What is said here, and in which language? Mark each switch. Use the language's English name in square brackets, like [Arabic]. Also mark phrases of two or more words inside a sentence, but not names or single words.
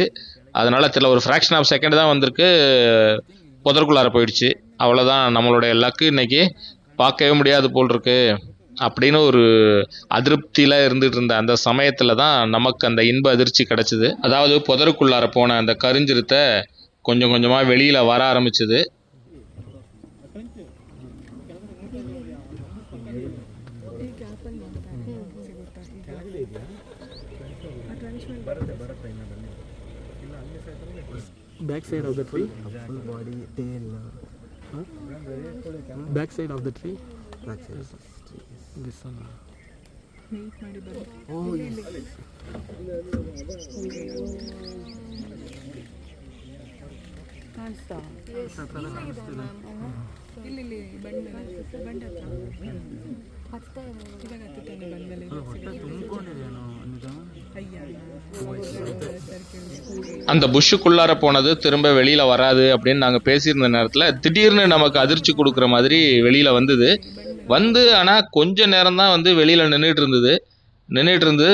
[Tamil] அதனால் தெரியல, ஒரு [English] fraction of second [Tamil] தான் வந்திருக்கு, புதருக்குள்ளார போயிடுச்சு. அவ்வளோதான், நம்மளுடைய லக்கு இன்னைக்கு பார்க்கவே முடியாது போல் இருக்கு அப்படின்னு ஒரு அதிருப்தியில் இருந்துகிட்டு இருந்த அந்த சமயத்தில் தான் நமக்கு அந்த இன்ப அதிர்ச்சி கிடச்சிது. அதாவது புதருக்குள்ளார போன அந்த கருஞ்சிறுத்தை கொஞ்சம் கொஞ்சமாக வெளியில் வர ஆரம்பிச்சுது. [English] Back side of the tree, full body, tail. Back side of the tree. Back side. This one. Oh yes. [Kannada] ಇಲ್ಲಿ ಬಂಡ ಹತ್ರ ಇವಾಗ ಹತ್ತುತ್ತಾನೆ ಬಂದಮೇಲೆ [Tamil] அந்த புஷ்ஷுக்குள்ளார போனது திரும்ப வெளியில் வராது அப்படின்னு நாங்கள் பேசியிருந்த நேரத்தில் திடீர்னு நமக்கு அதிர்ச்சி கொடுக்குற மாதிரி வெளியில் வந்து ஆனால் கொஞ்ச நேரம் தான் வெளியில் நின்றுட்டு இருந்தது.